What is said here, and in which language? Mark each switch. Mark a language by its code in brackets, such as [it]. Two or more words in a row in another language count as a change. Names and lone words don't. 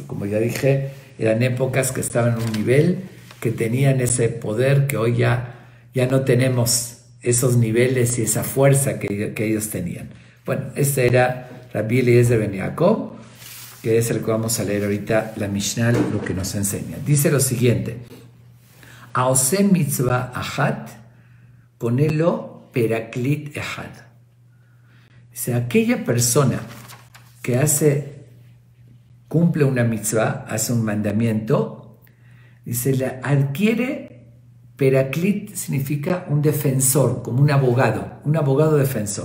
[es] Como ya dije, eran épocas que estaban en un nivel, que tenían ese poder que hoy ya no tenemos, esos niveles y esa fuerza que ellos tenían. Bueno, este era Rabbi Eliezer ben Yaakov, que es el que vamos a leer ahorita, la Mishnah, lo que nos enseña. Dice lo siguiente: [he] עושה מצוה אחת פונלו פרקליט אחד. [es] Dice, aquella persona que cumple una mitzvah, hace un mandamiento, dice, la adquiere. Peraklit significa un defensor, como un abogado defensor.